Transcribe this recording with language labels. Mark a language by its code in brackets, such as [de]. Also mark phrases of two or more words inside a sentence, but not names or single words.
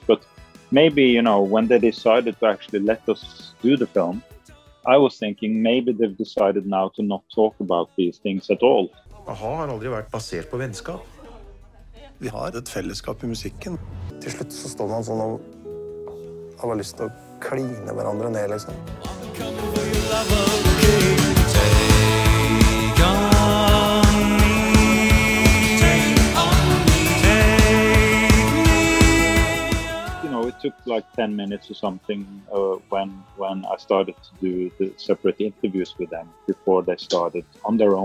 [en] But maybe, you know, when they decided to actually let us do the film, I was thinking maybe they've decided now to not talk about these things at all. [no] AHA har aldri vært basert på vennskap. Vi har et fellesskap I musikken. Til slutt så står man sånn og har bare lyst til å kline hverandre ned, liksom. [en] It took like 10 minutes or something when I started to do the separate interviews with them before they started on their own.